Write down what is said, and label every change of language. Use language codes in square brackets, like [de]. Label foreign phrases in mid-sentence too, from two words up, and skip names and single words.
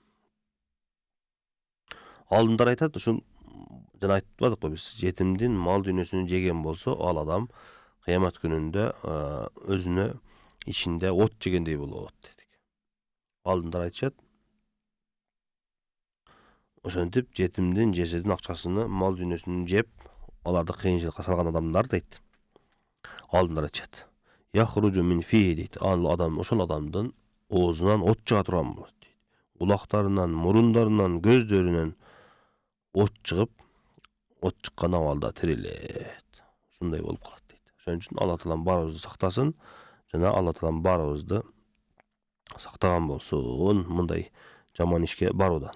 [ky] Алдындар айтат, ушул жана айтпадыкпы биз, жетимдин мал дүйнөсүн жеген болсо, ал адам кыямат күнүндө өзүнө ичинде от жегендей болот дедик. Алдындар айтышат, ошентип жетимдин жесирдин акчасыны, мал дүйнөсүн жеп, аларды кыйынчылыкка салган адамдар дейт. Алдындар айтышат. [ar] يخرج من فيه [ky] дейт. Ал адам, ошол адамдын оозунан от чыга турган болот дейт. Кулактарынан, мурундарынан, көздөрүнөн от чыгып, от чыккан абалда тирилет. Ушундай болуп калат дейт. Ошон үчүн Алла Таалам баарыбызды сактасын, жана Алла Таалам баарыбызды сактаган болсун мындай жаман ишке баруудан.